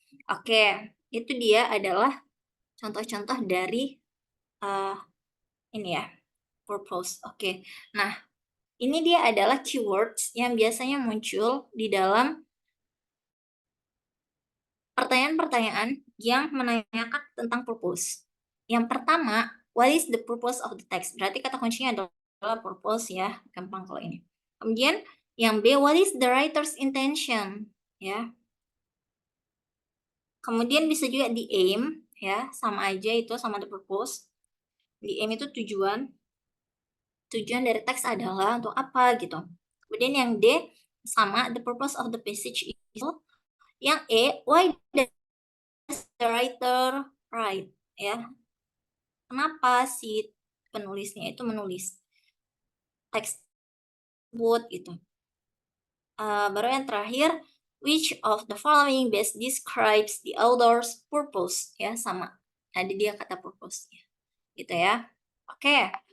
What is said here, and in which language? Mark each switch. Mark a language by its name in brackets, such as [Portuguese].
[Indonesian] Oke, itu dia adalah contoh-contoh dari ini ya, purpose. Oke. Nah, Ini dia adalah keywords yang biasanya muncul di dalam pertanyaan-pertanyaan yang menanyakan tentang purpose. [English] Yang pertama, what is the purpose of the text? [Indonesian] Berarti kata kuncinya adalah purpose ya, gampang kalau ini. Kemudian yang B, [English] what is the writer's intention? Ya. [Indonesian] Kemudian bisa juga di aim ya, sama aja itu sama the purpose. Di aim itu tujuan. Tujuan dari teks adalah untuk apa gitu. Kemudian yang D sama the purpose of the passage itu. [English] Yang E, why does the writer write? [Indonesian] Ya, kenapa si penulisnya itu menulis teks tersebut gitu. Baru yang terakhir, [English] which of the following best describes the author's purpose? [Indonesian] Ya, sama. Ada dia kata purpose ya. Gitu ya. Oke.